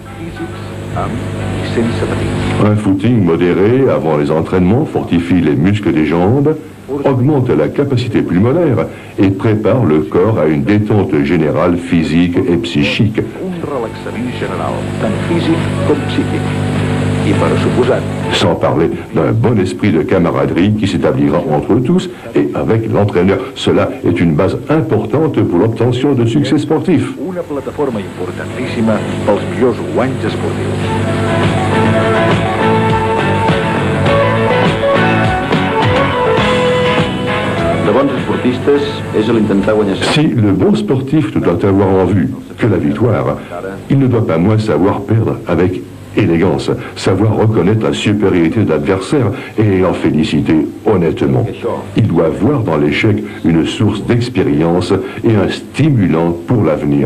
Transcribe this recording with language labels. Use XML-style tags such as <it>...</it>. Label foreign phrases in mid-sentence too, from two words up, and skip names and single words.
<fr>Un footing modéré avant les entraînements fortifie les muscles des jambes, augmente la capacité pulmonaire et prépare le corps à une détente générale physique et psychique. Sans parler d'un bon esprit de camaraderie qui s'établira entre tous et avec l'entraîneur. Cela est une base importante pour l'obtention de succès sportifs.</fr> <ca>Una plataforma importantíssima pels millors guanys esportius.</ca> <fr>Si le bon sportif doit avoir en vue que la victoire, il ne doit pas moins savoir perdre avec élégance, savoir reconnaître la supériorité de l'adversaire et en féliciter honnêtement. Il doit voir dans l'échec une source d'expérience et un stimulant pour l'avenir.</fr>